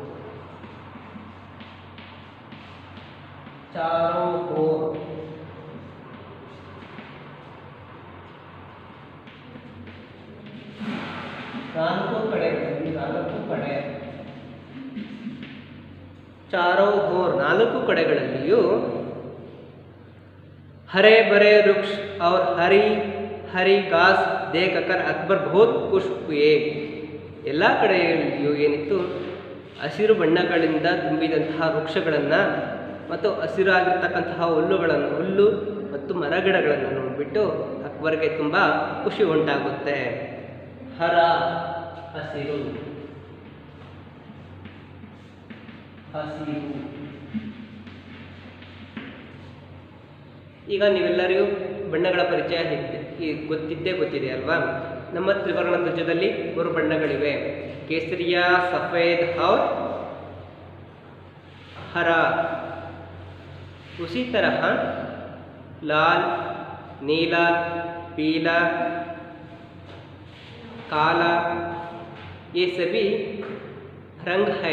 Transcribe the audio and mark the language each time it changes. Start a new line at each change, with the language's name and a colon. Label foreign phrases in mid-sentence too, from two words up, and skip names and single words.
Kannada: ನಾಲ್ಕು ಕಡೆಗಳಲ್ಲಿ,
Hindi: चारों ओर,
Kannada: ನಾಲ್ಕು ಕಡೆಗಳಲ್ಲಿಯೂ
Hindi: हरे भरे वृक्ष और हरी घास देखकर अकबर बहुत खुश हुए।
Kannada: ಎಲ್ಲ ಕಡೆಯಲ್ಲಿಯೂ ಏನಿತ್ತು, ಹಸಿರು ಬಣ್ಣಗಳಿಂದ ತುಂಬಿದಂತಹ ವೃಕ್ಷಗಳನ್ನು ಮತ್ತು ಹಸಿರಾಗಿರ್ತಕ್ಕಂತಹ ಹುಲ್ಲು ಮತ್ತು ಮರಗಿಡಗಳನ್ನು ನೋಡಿಬಿಟ್ಟು ಅಕ್ಬರ್ಗೆ ತುಂಬ ಖುಷಿ ಉಂಟಾಗುತ್ತೆ। ಹರ, ಹಸಿರು, ಈಗ ನೀವೆಲ್ಲರಿಗೂ ಬಣ್ಣಗಳ ಪರಿಚಯ ಗೊತ್ತಿದೆ ಅಲ್ವಾ? ನಮ್ಮ ತ್ರಿವರ್ಣ ಧ್ವಜದಲ್ಲಿ 3 ಬಣ್ಣಗಳಿವೆ, ಕೇಸರಿಯ,
Hindi: सफ़ेद और हरा। उसी तरह लाल, नीला, पीला, काला, ये सभी रंग है।